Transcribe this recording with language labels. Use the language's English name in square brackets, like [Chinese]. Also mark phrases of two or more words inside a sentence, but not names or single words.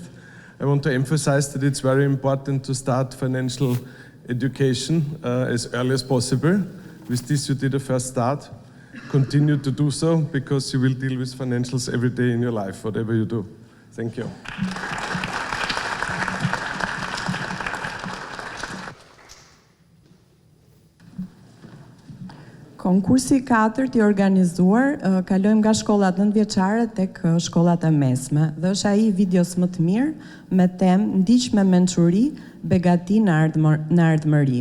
[English] I want to emphasize that it's very important to start financial education as early as possible. With this, you did a first start. Continue to do so because you will deal with financials every day in your life, whatever you do. Thank you. [Albanian] Konkursi 4 i organizuar, kalojmë nga shkollat nëntëvjeçare tek shkollat e mesme dhe është ai videos më të mirë me temë ndiq me mençuri, begati në ardhmëri.